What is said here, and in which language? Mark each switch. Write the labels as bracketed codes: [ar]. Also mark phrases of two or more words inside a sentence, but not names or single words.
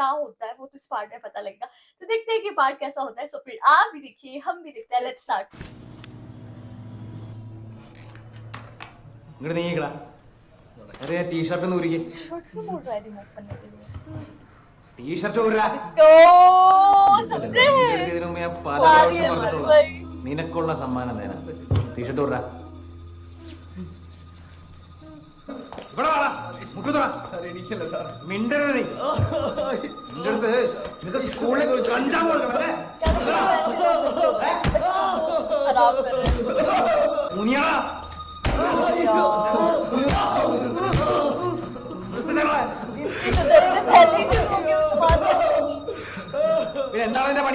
[hi] क्या होता है वो तो इस पार्ट में पता लगेगा। तो देखते हैं कि पार्ट कैसा होता है। सो फिर आप भी देखिए, हम भी देखते हैं। [en] let's start. [ml] अरे टी शर्ट ഊരിക്കേ [hi] शर्ट क्यों बोल रहा है रिमूव करने के लिए? टी शर्ट ഊരാ इसको समझे [ml] ഇതിനു മുമ്പേ ഞാൻ പല പ്രാവശ്യം പറഞ്ഞിട്ടുള്ള നിനക്കുള്ള സമ്മാനം തരാം. ടി ഷർട്ട് ഊരാ ഇവിടെ വാടാ മുട്ടുതറ എനിക്കല്ല സാർ മിണ്ടരുത് നീ നിന്റെ അടുത്ത് നിനക്ക് സ്കൂളിൽ കഞ്ചാവ് കൊടുക്കണല്ലേ [hi] खराब कर रहे हैं [ml] മുനിയാ പിന്നെ എന്താണ് അതിന്റെ പണി?